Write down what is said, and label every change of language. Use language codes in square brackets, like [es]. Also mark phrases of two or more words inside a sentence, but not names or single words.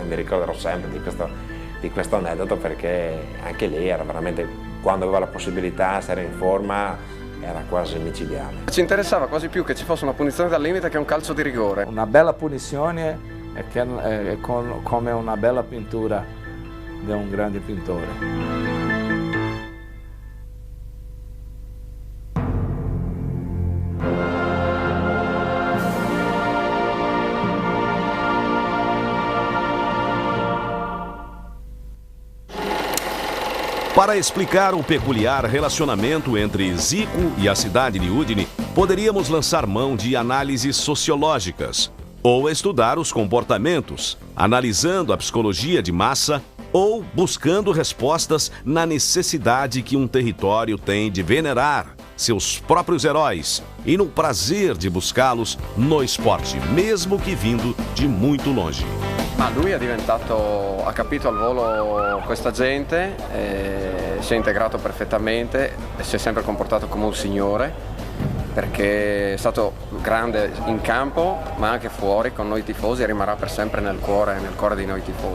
[it] Mi ricorderò sempre di questo aneddoto perché anche lì era veramente, quando aveva la possibilità, se era in forma, era quasi micidiale. Ci interessava quasi più che ci fosse una punizione dal limite che un calcio di rigore. Una bella punizione è come una bella pittura di un grande pittore. [pt] Para explicar o peculiar relacionamento entre Zico e a cidade de Udine, poderíamos lançar mão de análises sociológicas, ou estudar os comportamentos, analisando a psicologia de massa, ou buscando respostas na necessidade que um território tem de venerar seus próprios heróis e no prazer de buscá-los no esporte, mesmo que vindo de muito longe. [it] Ma lui ha capito al volo questa gente, si è integrato perfettamente e si è sempre comportato come un signore, perché è stato grande in campo ma anche fuori con noi tifosi e rimarrà per sempre nel cuore di noi tifosi.